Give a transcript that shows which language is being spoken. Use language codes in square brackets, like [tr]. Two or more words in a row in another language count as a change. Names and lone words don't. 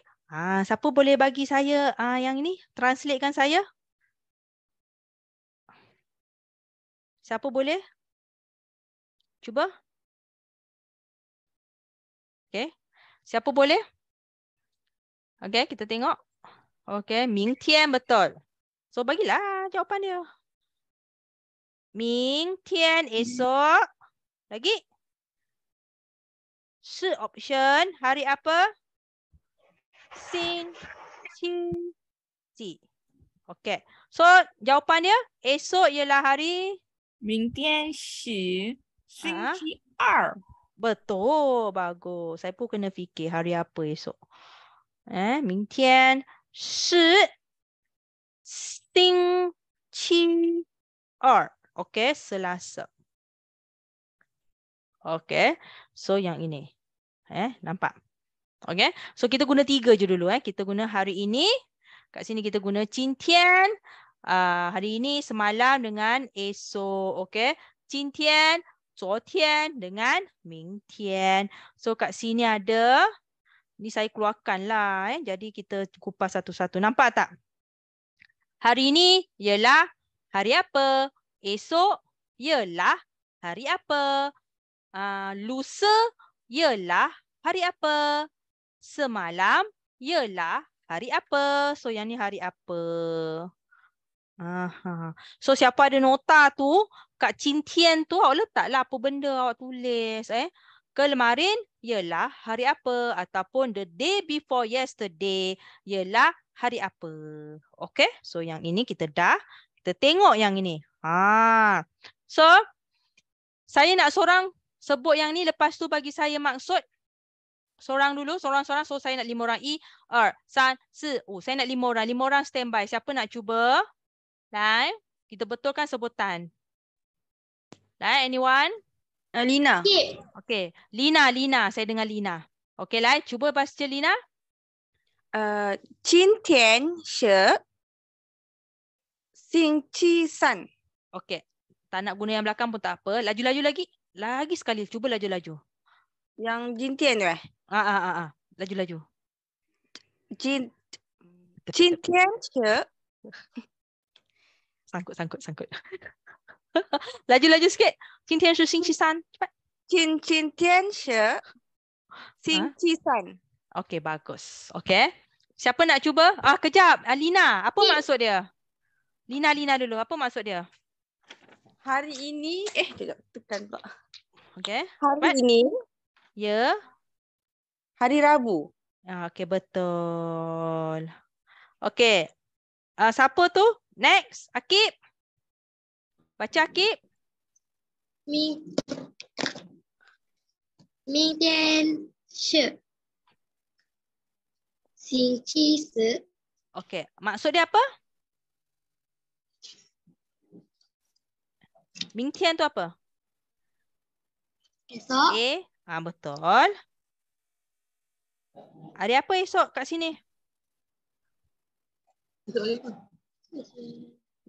[ms] Siapa boleh bagi saya yang ini? Translatekan saya. Siapa boleh? Cuba. Okay. Siapa boleh? Okay, kita tengok. Okay, 明天 betul. So bagilah jawapan dia. 明天 esok. Lagi? 是 option. Hari apa? [zh] 星期几. [ms] Okay. So jawapan dia esok ialah hari. [zh] 明天是星期二。 [ms] Betul, bagus. Saya pun kena fikir hari apa esok. [zh] 明天是星期二. [ms] Okay, Selasa. Okay, so yang ini. Nampak? Okay, so kita guna 3 je dulu. Kita guna hari ini. Kat sini kita guna 今天. Hari ini semalam dengan esok. [zh] Okay, 今天 昨天dengan 明天. [ms] So kat sini ada, ni saya keluarkan lah. Jadi kita kupas satu-satu. Nampak tak? Hari ini ialah hari apa? Esok ialah hari apa? Lusa ialah hari apa? Semalam ialah hari apa? So yang ni hari apa? So siapa ada nota tu, kat 今天 tu awak letaklah apa benda awak tulis. Kemarin ialah hari apa, ataupun [en] the day before yesterday [ms] ialah hari apa. Okay, so yang ini kita tengok yang ini. So saya nak seorang sebut yang ni, lepas tu bagi saya maksud. Seorang dulu, seorang-seorang. So saya nak 5 orang. 1, 2, 3, 4. Saya nak 5 orang. 5 orang standby. Siapa nak cuba? Lai, kita betulkan sebutan. Lai, anyone? Lina. Okay, Lina. Saya dengar Lina. Okay, Lai, cuba baca Lina. [zh] 今天是星期三 [ms] Okay, tak nak guna yang belakang pun tak apa. Laju-laju lagi. Lagi sekali, cuba laju-laju. [zh] yang 今天对 [ms] Laju-laju. [zh] 今天是 [ms] Sangkut. Laju-laju sikit. [zh] 今天是星期三. Cepat. 今天是星期三 [ms] Okay, bagus. Okay. Siapa nak cuba? Kejap. Lina, apa maksud dia? Lina dulu. Apa maksud dia? hari ini tidak tekan pula. Okay. Hari ini Ya. hari Rabu. Okay, betul. Okay. Siapa tu? Next. Akib. Baca Akib. [zh] 明天是星期四。 [ms] Okay. Maksud dia apa? 明天 tu apa? Esok. Betul. Hari apa esok kat sini?